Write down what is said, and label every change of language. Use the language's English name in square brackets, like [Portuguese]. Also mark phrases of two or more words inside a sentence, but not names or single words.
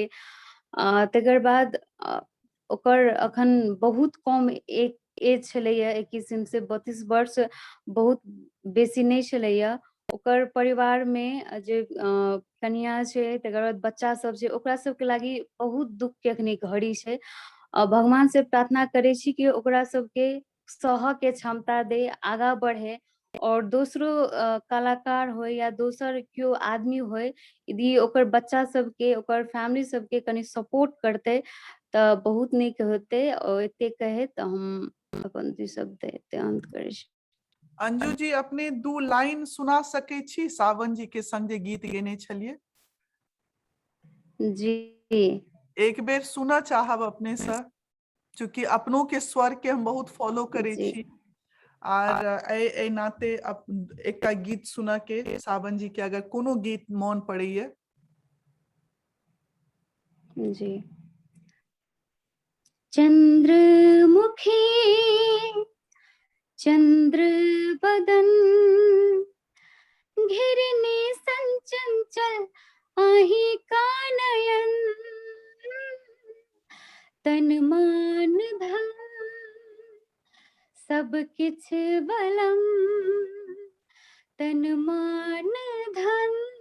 [Maithili] तकर बाद ओकर अखन बहुत कम एक एज छलैया, 21 से 32 वर्ष बहुत बेसी नहीं छलैया। ओकर परिवार में जे कनिया छै, तकर बाद बच्चा सब छै, ओकरा सबके लागी बहुत दुख के अखनी घड़ी छै। भगवान से प्रार्थना करे छी कि ओकरा सबके सह के क्षमता दे, आगा बढ़े। और दोसरो कलाकार हो या दोसर क्यों आदमी हो, यदि ओकर बच्चा सबके ओकर फैमिली सबके कनी सपोर्ट करते तो बहुत नीक होते। और एते कहे तो हम अपन दू शब्द एते अंत करे छी। अंजू जी अपने 2 लाइन सुना सके छी सावन जी के संग जे गीत गेने छलिए? जी एक बेर सुना चाहब अपने से, चूंकि अपनों के स्वर के हम बहुत फॉलो करे जी छी। और ए नाते एकटा गीत सुना के सावन जी के अगर कोनो गीत मन पड़े। जी। चंद्रमुखी चंद्र बदन घिरने संचंचल आही का नयन, तन मान धन सब किछ बलम, तन मान धन